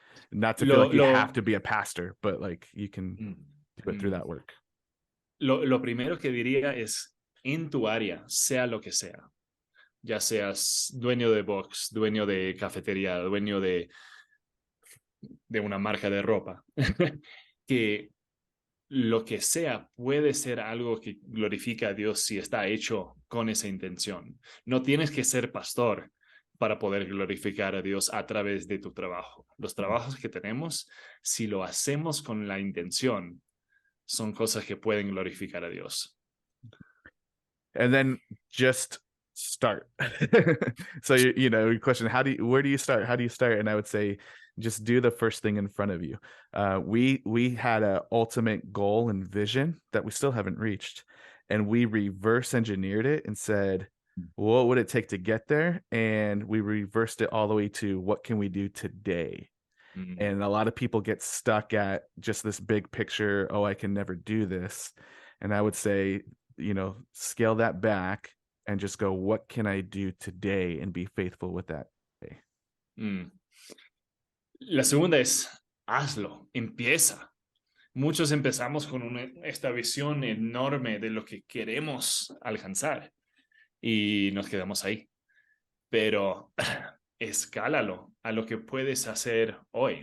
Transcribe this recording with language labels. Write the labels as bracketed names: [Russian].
[English] Not to feel like you have to be a pastor, but like you can do it through that work. [Spanish] Lo primero que diría es, en tu área, sea lo que sea, ya seas dueño de box, dueño de cafetería, dueño de una marca de ropa, que lo que sea puede ser algo que glorifica a Dios si está hecho con esa intención. No tienes que ser pastor para poder glorificar a Dios a través de tu trabajo. Los trabajos que tenemos, si lo hacemos con la intención, son cosas que pueden glorificar a Dios. [English] And then just start. So you know, your question, where do you start? How do you start? And I would say just do the first thing in front of you. We had an ultimate goal and vision that we still haven't reached, and we reverse engineered it and said, what would it take to get there? And we reversed it all the way to what can we do today? And a lot of people get stuck at just this big picture. Oh, I can never do this. And I would say, you know, scale that back and just go, what can I do today, and be faithful with that day. [Spanish] La segunda es, hazlo, empieza. Muchos empezamos con esta visión enorme de lo que queremos alcanzar y nos quedamos ahí. Pero escálalo a lo que puedes hacer hoy.